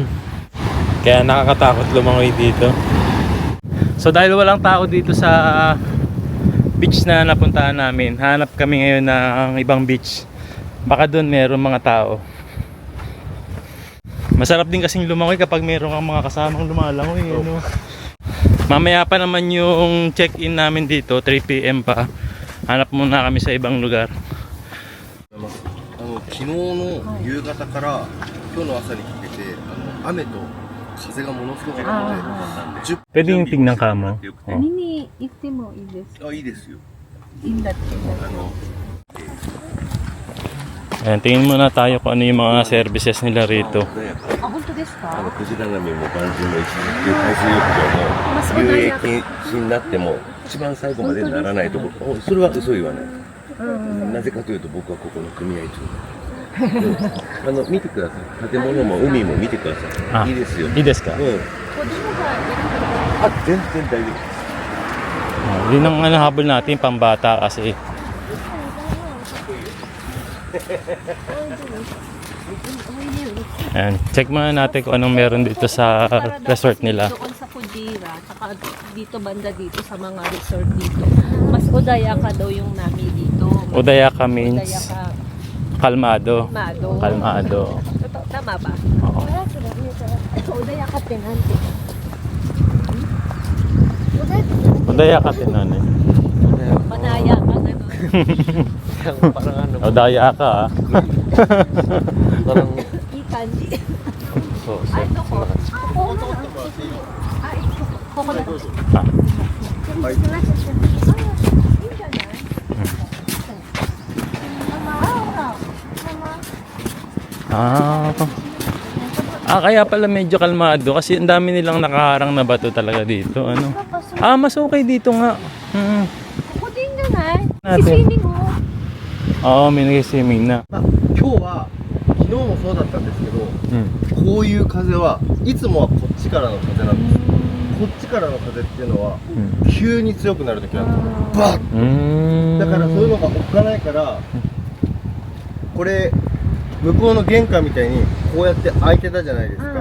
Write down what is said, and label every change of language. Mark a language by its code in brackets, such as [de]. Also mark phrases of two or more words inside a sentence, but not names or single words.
[tl] Kaya nakakatakot lumangoy dito. So dahil walang tao dito sa beach na napuntahan namin, hanap kami ngayon ng ibang beach. Baka doon meron mga tao. Masarap din kasing lumangoy kapag meron kang mga kasamang lumalangoy, ano? Mamaya pa naman yung check-in namin dito, 3 p.m. pa. Hanap muna kami sa ibang lugar. [ja] 昨日の夕方から今日の朝にかけて雨と風がものすごかったので、 [tl] Pwede yung tingnan ka mo. Oh. [ja] 見に行ってもいいですか？いいですよ。いいんだって。 [tl] Ayan, tingin muna tayo kung ano yung mga services nila rito. [ja] あ、本当ですか？クジラ波も万人の一流海水浴場の遊泳禁止になっても一番最後までならないところ、それは嘘言わない。なぜかというと僕はここの組合長。見てください。建物も海も見てください。いいですよ。いいですか？全然大丈夫。 [tl] Yun ang habol natin, pambata kasi. Ayan, check muna natin kung anong meron dito sa resort nila. Doon sa Fujira, saka dito banda dito sa mga resort dito. Mas Odayaka daw yung nami dito. [en] Odayaka means [ja] Odayaka. [tl] kalmado. Kalmado. Kalmado. Tama ba? Oo. [ja] Odayaka ってなんて? [tl] Odayaka din ano eh. Manaya ka ano. Parang ano. Odayaka ah. Parang [ja] いい感じ。そうあれどこ？ここなの？あ、こここだ。あ、ah. [tl] Ah, kaya pala medyo kalmado kasi ang dami nilang nakaharang na bato talaga dito. Ano? Ah, mas okay dito nga. Mm. [ja] ここでいいんじゃない？ [tl] Natin. [ja] スイミングも。 [tl] Oo, may nag-swimming na. [ja] まあ、今日は昨日もそうだったんですけど、 Mm. こういう風はいつもはこっちからの風なんです。こっちからの風っていうのは Mm. 急に強くなる時なんです。バッ Mm. だからそういうのがおっかないから、これ向こうの玄関みたいにこうやって開いてたじゃないですか。